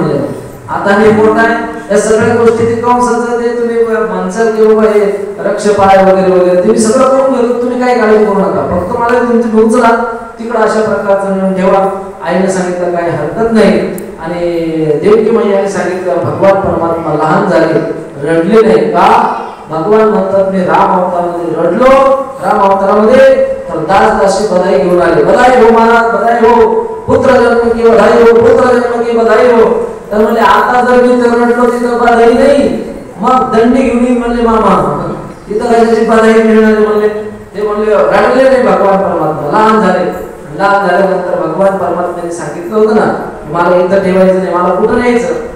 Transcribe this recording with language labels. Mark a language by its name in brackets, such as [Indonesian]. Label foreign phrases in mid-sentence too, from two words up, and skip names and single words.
[Marathi] म्हणले आता मी मोठा आहे, या सगळ्या गोष्टी ते कंसाचं ते तुम्ही माणसं किंवा हे रक्षपाय वगैरे वगैरे ते मी सगळं करून घेतो, तुम्ही काय काळजी करू नका, फक्त मला तुमची उचला तिकडं अशा प्रकारचं नेऊन ठेवा. आईने सांगितलं काही हरकत नाही. आणि देवकी मैयाने सांगितलं भगवान परमात्मा लहान झाले, रडले नाही का? भगवान म्हणतात मी राम अवतारामध्ये रडलो, राम अवतारामध्ये तर दास दासी बधाई घेऊन आले. [Hindi] बधाई हो महाराज, बधाई हो, पुत्र जन्म की बधाई हो, पुत्र जन्म की बधाई हो. [Marathi] तर म्हणजे आता जर मी तर रडलो तिथं बधाई नाही, मग दंडी घेऊन येईल म्हणले मामा, तिथं कशाची बधाई मिळणार? म्हणले ते म्हणले रडले नाही भगवान परमात्मा, लहान झाले. लहान झाल्यानंतर भगवान परमात्म्याने सांगितलं होतं ना मला इथं ठेवायचं नाही, मला कुठं न्यायचं?